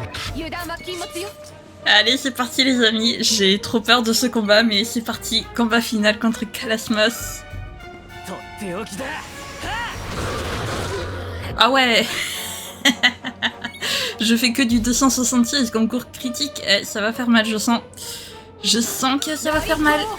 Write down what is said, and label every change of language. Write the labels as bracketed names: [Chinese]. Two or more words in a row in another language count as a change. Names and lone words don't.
[Japanese] 油断は禁物よ。 [French] Allez, c'est parti les amis. J'ai trop peur de ce combat, mais c'est parti. Combat final contre Kalasmos. [Japanese] とっておきだ。 [French] Ah ouais. Je fais que du 266 concours critique. Eh, ça va faire mal, je sens. Je sens que ça va faire mal.